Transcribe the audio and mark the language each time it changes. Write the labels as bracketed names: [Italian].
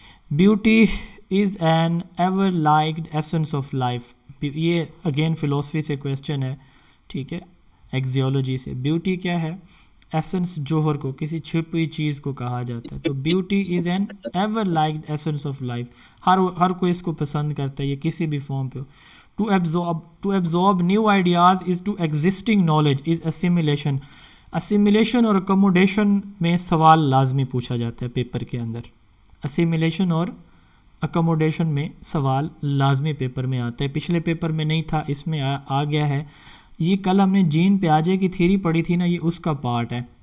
[English] Beauty is an ever liked essence of life. [Urdu] یہ again فلسفی سے کویسچن ہے. ٹھیک ہے، ایکزیولوجی سے. بیوٹی کیا ہے؟ ایسنس، جوہر کو، کسی چھپی چیز کو کہا جاتا ہے. تو [English] Beauty is an ever liked essence of life. [Urdu] ہر کوئی اس کو پسند کرتا ہے، یہ کسی بھی فارم پہ ہو. [English] To absorb new ideas is to existing knowledge is assimilation. [Urdu] Assimilation اور accommodation میں سوال لازمی پوچھا جاتا ہے پیپر کے اندر. Assimilation اور accommodation میں سوال لازمی پیپر میں آتا ہے. پچھلے پیپر میں نہیں تھا، اس میں آ گیا ہے. یہ کل ہم نے جین پیاجے کی تھیوری پڑھی تھی نا، یہ اس کا پارٹ ہے.